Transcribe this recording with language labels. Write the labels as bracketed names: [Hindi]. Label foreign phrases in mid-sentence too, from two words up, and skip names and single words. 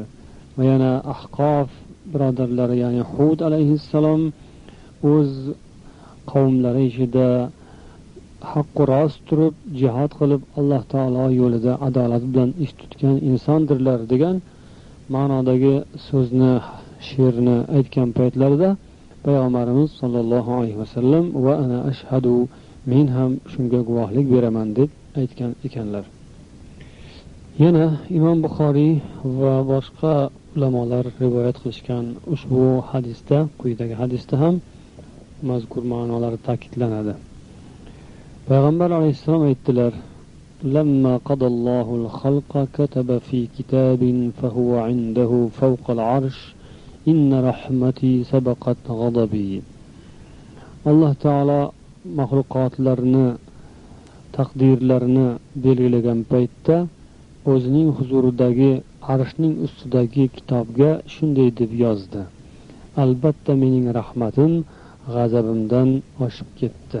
[Uzbek] Va yana Ahqof birodarlari ya'ni Hud alayhissalom o'z qavmlari ichida haqqi rost turib jihad qilib Alloh taolo yo'lida adolat bilan ish tutgan insondirlar degan ma'nodagi so'zni, she'rni aytgan paytlarida payg'ambarimiz [Arabic] صلى الله عليه وسلم وأنا أشهد, [Uzbek] men ham shunga guvohlik beraman deb aytgan ekanlar. Yana Imom Buxoriy va boshqa ulamolar rivoyat qilishgan ushbu hadisda, quyidagi hadisda ham mazkur ma'nolar ta'kidlanadi. Payg'ambar alayhissalom aytdilar: [Arabic] "لما قضى الله الخلق كتب في كتاب فهو عنده فوق العرش إن رحمتي سبقت غضبي." [Uzbek] Alloh taolo maxluqotlarni taqdirlarini belgilagan paytda o'zining huzuridagi arshning ustidagi kitobga shunday deb yozdi: "Albatta mening rahmatim g'azabimdan oshib ketdi."